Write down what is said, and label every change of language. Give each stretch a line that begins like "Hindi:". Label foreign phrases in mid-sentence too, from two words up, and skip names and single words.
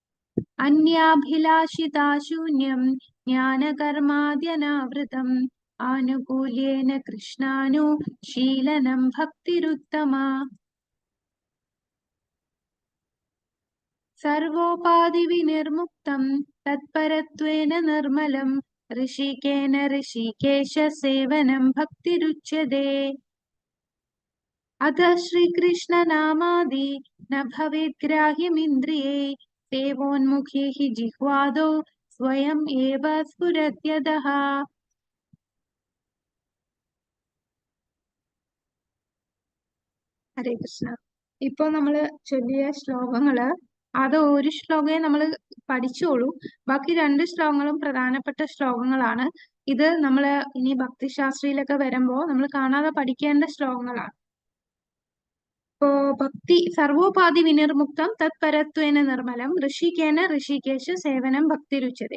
Sanskrit: അന്യാഭിലാഷിതാശൂന്യം ജ്ഞാനകർമാദ്യനാവൃതം ആനുകൂല്യേന കൃഷ്ണാനു ശീലനം ഭക്തിരുത്തമ. സർവോപാധിവിനിർമുക്തം തത്പരത്വേന നിർമ്മലം ഋഷികേന ഋഷികേശ സേവനം ഭക്തിരുച്യതേ. अथ श्रीकृष्ण नामादि न भवेत् ग्राह्यमिन्द्रिये सेवोन्मुखे हि जिह्वादौ स्वयं एव स्फुरत्यदः.
Malayalam: ഹരേ കൃഷ്ണ. ഇപ്പൊ നമ്മള് ചൊല്ലിയ ശ്ലോകങ്ങള് അത് ഒരു ശ്ലോകയെ നമ്മൾ പഠിച്ചോളൂ. ബാക്കി 2 ശ്ലോകങ്ങളും പ്രധാനപ്പെട്ട ശ്ലോകങ്ങളാണ്. ഇത് നമ്മള് ഇനി ഭക്തിശാസ്ത്രയിലൊക്കെ വരുമ്പോ നമ്മൾ കാണാതെ പഠിക്കേണ്ട ശ്ലോകങ്ങളാണ്.
Sanskrit: ഭക്തി സർവോപാധി വിനിർമുക്തം തത്പരത്വേന നിർമ്മലം ഋഷികേന ഋഷികേശ സേവനം ഭക്തിരുച്യതേ.